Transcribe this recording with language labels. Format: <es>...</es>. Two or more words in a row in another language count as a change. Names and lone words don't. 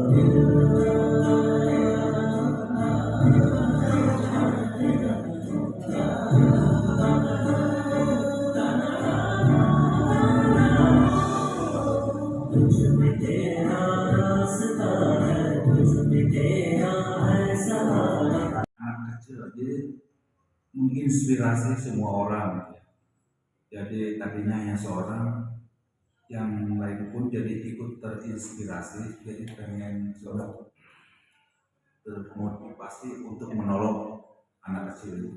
<hi>तुझमें तेरा रास्ता है तुझमें तेरा है सहारा</hi> <id>Anak kecil jadi menginspirasi semua orang ya. Jadi tadinya hanya seorang, yang lain pun jadi ikut terinspirasi, jadi pengen coba termotivasi untuk menolong anak kecil itu.</id>